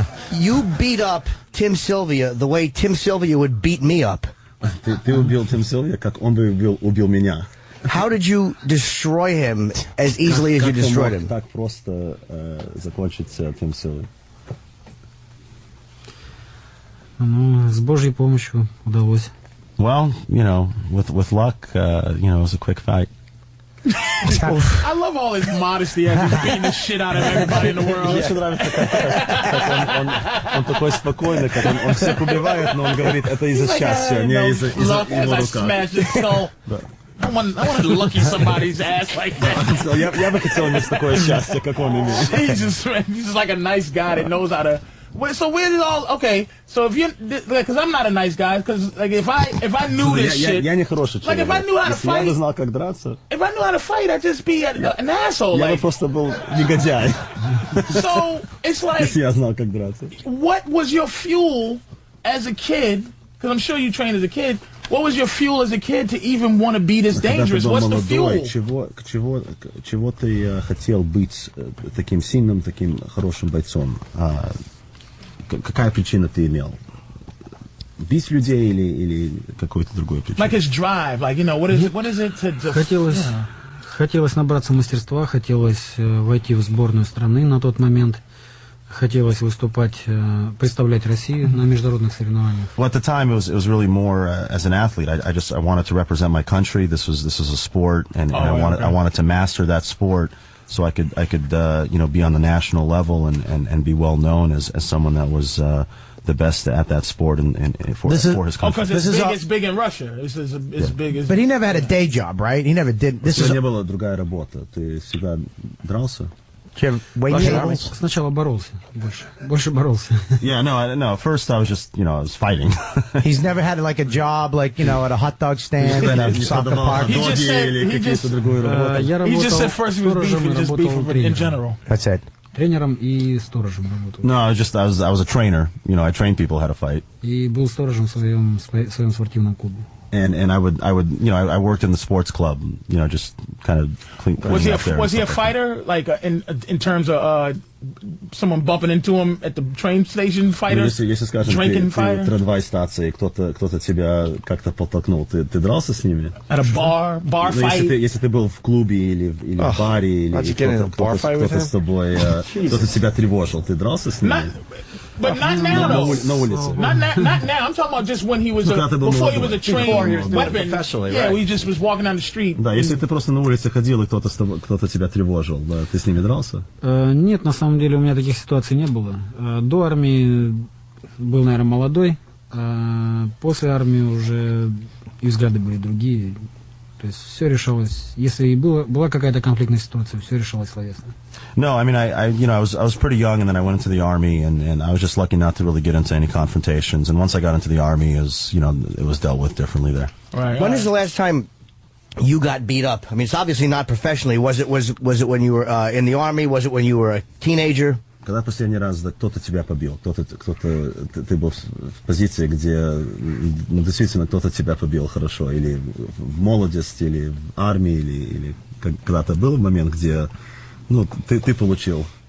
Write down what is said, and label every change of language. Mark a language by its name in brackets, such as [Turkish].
[English] You beat up Tim Sylvia the way Tim Sylvia would beat me up. [Russian] Ты убил Тим Силвия, как он бы убил меня. [English] How did you destroy him as easily as you destroyed him? [Russian] Так просто закончить этим силой. Ну, с Божьей помощью удалось. [English] Well, with luck, it was a quick fight. I love all his modesty as he's beating the shit out of everybody in the world. [Russian] Мне нравится, как он такой спокойный, как он всех убивает, но он говорит, это из-за счастья, не из-за его рука. [English] I want to lucky somebody's ass like that. [Russian] Я бы хотел иметь такое счастье, как он имеет. [English] He's just like a nice guy that knows how to. So where did all? Okay, so if you, because I'm not a nice guy, because like if I knew this shit, [Russian] я не хороший человек. [English] Like if I knew how to fight, [Russian] я бы знал, как драться. [English] If I knew how to fight, I'd just be an asshole. [Russian] Я бы просто был негодяй. [English] So it's like, [Russian] если я знал, как драться. [English] What was your fuel as a kid? Because I'm sure you trained as a kid. What was your fuel as a kid to even want to be this dangerous? What's the fuel? [Russian] Чего ты хотел быть таким сильным, таким хорошим бойцом? Какая причина ты имел? Бить людей или какой-то другой причина? [English] Like his drive, like, what is it to... [Russian] Хотелось набраться мастерства, хотелось войти в сборную страны на тот момент. Хотелось выступать, представлять Россию на международных соревнованиях. [English] Well, at the time, it was really more as an athlete. I wanted to represent my country. This was a sport, and I wanted to master that sport, so I could be on the national level and be well known as someone that was the best at that sport and for his country. Because it's big in Russia. It's big. But he never had a day job, right? He never did. [Russian] У тебя не была другая работа. Ты всегда дрался? Сначала боролся, больше боролся. [English] Yeah, no. First, I was just, I was fighting. He's never had like a job, like at a hot dog stand, at a soccer park. He just said first he was beefing, just beefing in general. That's it. [Russian] Тренером и сторожем работал. [English] No, I was a trainer. I trained people how to fight. [Russian] И был сторожем в своем спортивном клубе. [English] And I worked in the sports club, just kind of clean. Was he a fighter, like in terms of someone bumping into him at the train station, fighter? [Russian] Если скажем, [English] drinking fighter? [Russian] Ты трамвай станции, кто-то тебя как-то подтолкнул, ты дрался с ними? [English] At a bar fight? [Russian] Если ты был в клубе или в баре, или кто-то с тобой, кто-то тебя тревожил, ты дрался с ними? [English] But not now, though. [Russian] На улице. [English] Not now. I'm talking about just when he was before he was a trained weapon. Yeah, he just was walking down the street. [Russian] Да, если ты просто на улице ходил и кто-то тебя тревожил, да, ты с ними дрался? Нет, на самом деле у меня таких ситуаций не было. До армии был, наверное, молодой, а после армии уже и взгляды были другие. То есть все решалось, если и была какая-то конфликтная ситуация, все решалось словесно. [English] No, I mean, I was pretty young, and then I went into the army, and I was just lucky not to really get into any confrontations. And once I got into the army, it was dealt with differently there. Right. When is the last time you got beat up? I mean, it's obviously not professionally. Was it when you were in the army? Was it when you were a teenager? [Russian] Когда последний раз кто-то тебя побил, ты был в позиции, где действительно кто-то тебя побил хорошо, или в молодости, или в армии, или когда-то был момент, где ты получил?